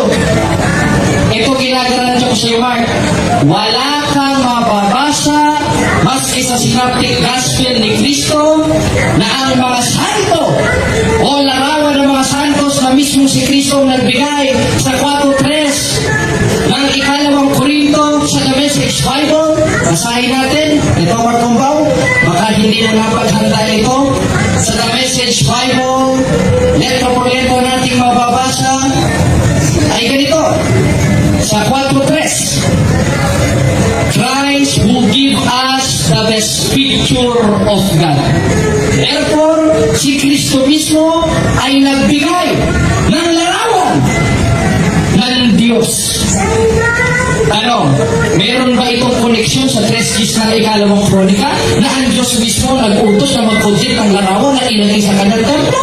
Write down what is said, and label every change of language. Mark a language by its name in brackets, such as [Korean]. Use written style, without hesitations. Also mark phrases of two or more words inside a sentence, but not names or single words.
[Filipino] Ito ginagaran ko sa iyo, Mark. Wala kang mababasa maski sa [English] synoptic gospel [Filipino] ni Kristo na ang mga santo o larawan ng mga santos na mismo si Kristo nagbigay sa 4:3 ng ikalawang Korinto sa The Message Bible. Basahin natin. Ito, Mark Bombao. Baka hindi na napaghanda ito. Sa The Message Bible, [Spanish] letra por letra [Filipino] nating mababasa ay ganito. Sa 4:3, [English] Christ will give us the best picture of God. Therefore, [Filipino] si Kristo mismo ay nagbigay ng larawan ng Diyos. Ano, meron ba itong koneksyon sa 3 ng ikalawang kronika na ang Diyos mismo nag-utos na mag-project ng larawan na ilagay sa kanyang templo?